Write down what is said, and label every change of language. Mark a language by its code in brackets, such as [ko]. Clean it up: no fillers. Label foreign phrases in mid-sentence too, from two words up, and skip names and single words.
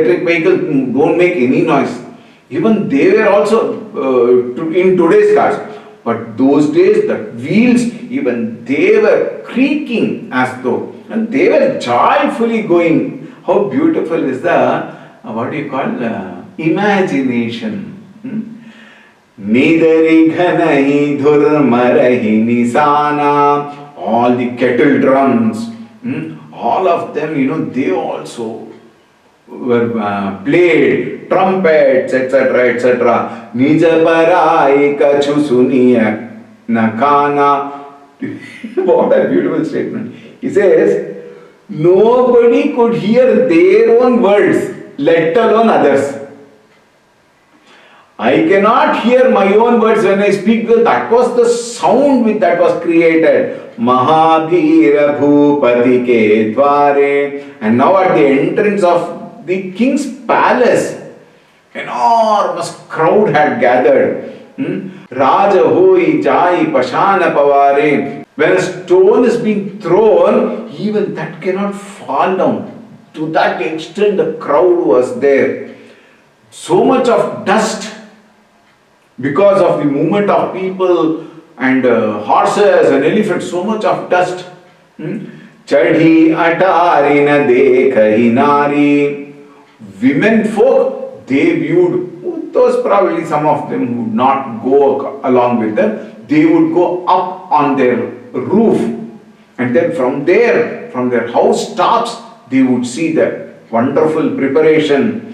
[en] Electric vehicles don't make any noise. Even they were also in today's cars. But those days, the wheels, even they were creaking as though, and they were joyfully going. How beautiful is the, what do you call, imagination. [awa] निदरि घनहि धुर मरहि निसाना. [en] All the kettle drums, all of them, they also were played, trumpets, etc., etc. [awa] निज पराइ कछु सुनिय नकाना. [en] What a beautiful statement. He says, nobody could hear their own words, let alone others. I cannot hear my own words when I speak. That was the sound which that was created. [awa] महाभीर भूपति के द्वारे. [en] And now at the entrance of the king's palace, enormous crowd had gathered. [awa] रजा होइ जाइ पषान पवारे. [en] When a stone is being thrown, even that cannot fall down. To that extent the crowd was there. So much of dust because of the movement of people and horses and elephants, so much of dust. [awa] चढ़ि अटारि न देखि नारी. [en] Women folk, they viewed, those probably some of them would not go along with them, they would go up on their roof, and then from there, from their house tops, they would see the wonderful preparation.